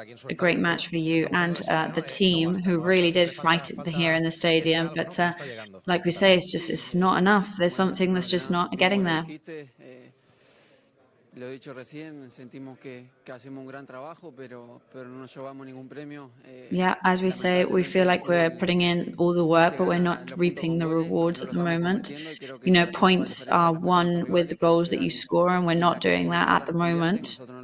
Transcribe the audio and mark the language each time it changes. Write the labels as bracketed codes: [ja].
[en] A great match for you and the team, who really did fight it here in the stadium. But like we say, it's not enough. There's something that's just not getting there. [es] Lo he dicho recién, sentimos que hacemos un gran trabajo, pero no nos llevamos ningún premio. [en] Yeah, as we say, we feel like we're putting in all the work, but we're not reaping the rewards at the moment. You know, points are won with the goals that you score, and we're not doing that at the moment.